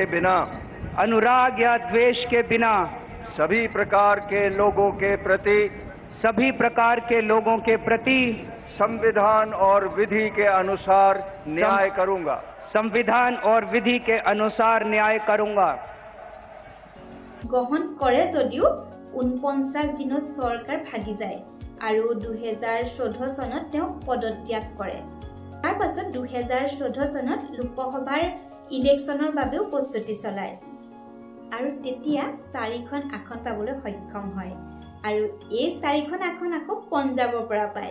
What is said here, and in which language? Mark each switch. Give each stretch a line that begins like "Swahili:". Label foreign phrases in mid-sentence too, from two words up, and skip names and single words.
Hindi: के बिना सभी प्रकार के लोगों के प्रति संविधान और विधि के अनुसार न्याय करूंगा।
Assamese: গ্ৰহণ কৰে যদিও 49 দিনত চৰকাৰ ভাগি যায় আৰু 2014 চনত তেওঁ পদত্যাগ কৰে। তাৰ পাছত 2014 চনত লোকসভাৰ ইলেকশ্যনৰ বাবেও প্ৰস্তুতি চলায় আৰু তেতিয়া 4খন আসন পাবলৈ সক্ষম হয় আৰু এই 4খন আসন আকৌ পঞ্জাবৰ পৰা পায়।